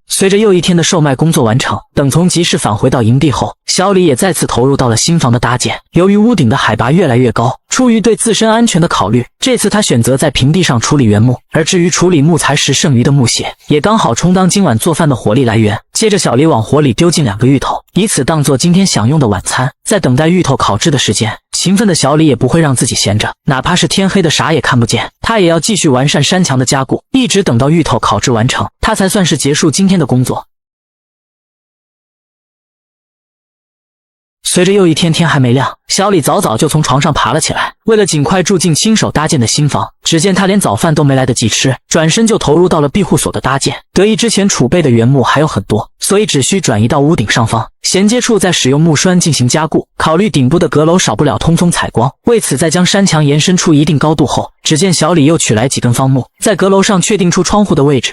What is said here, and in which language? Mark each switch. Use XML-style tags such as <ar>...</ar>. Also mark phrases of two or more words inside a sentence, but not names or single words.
<zh>隨着又一天的售賣工作完成，等從集市返回到營地後，小李也再次投入到了新房的搭建。由於屋頂的海拔越來越高，出於对自身安全的考慮，這次他選擇在平地上處理原木，而至於處理木材時剩餘的木屑，也剛好充當今晚做飯的火力來源。接着小李往火裡丟進2個芋頭，以此當做今天享用的晚餐。在等待芋頭烤制的時間，勤奮的小李也不会讓自己閒着，哪怕是天黑的啥也看不見，他也要繼續完善山牆的加固，一直等到芋頭烤制完成，他才算是結束今天的工作。隨着又一天天還沒亮，小李早早就從床上爬了起來。為了盡快住進親手搭建的新房，只見他連早飯都沒來得及吃，轉身就投入到了庇護所的搭建。得益之前儲備的原木還有很多，所以只需轉移到屋頂上方，銜接處再使用木栓進行加固。考慮頂部的閣樓少不了通風採光，為此在將山牆延伸出一定高度後，只見小李又取來幾根方木，在閣樓上確定出窗戶的位置。</zh>